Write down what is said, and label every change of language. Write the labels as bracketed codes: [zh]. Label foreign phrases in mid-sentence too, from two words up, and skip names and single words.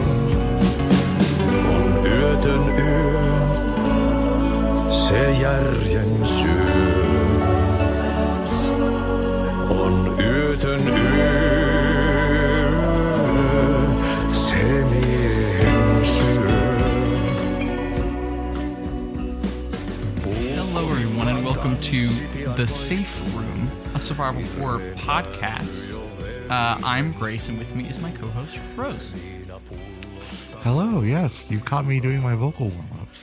[fi] On yötön yö, se järjen syö. On yötön yö, se miehen syö. [en] Hello everyone and welcome to The Safe Room, a survival horror podcast. I'm Grace and with me is my co-host, Rose. Hello, yes, you caught me doing my vocal warm-ups.